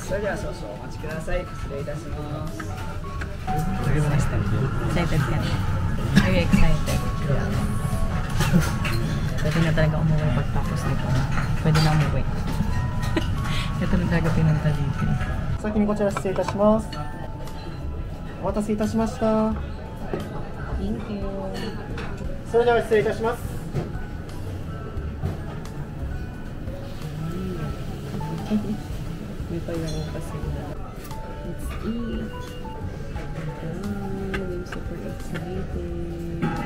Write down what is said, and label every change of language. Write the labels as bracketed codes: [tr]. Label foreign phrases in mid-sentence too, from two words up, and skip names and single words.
[ja] それでは少々お待ちください。失礼いたします。 [tl] Excited ka na? [en] Are you excited? [tl] Pwede na talaga umuwi pagtapos nito. Pwede na umuwi. Ito na talaga pinunta dito. [ja] 先にこちら失礼いたします。お待たせいたしました。 [en] Thank you. [ja] それでは失礼いたします。 [tl] May pailaro kasi. [en] Let's eat. I'm super excited.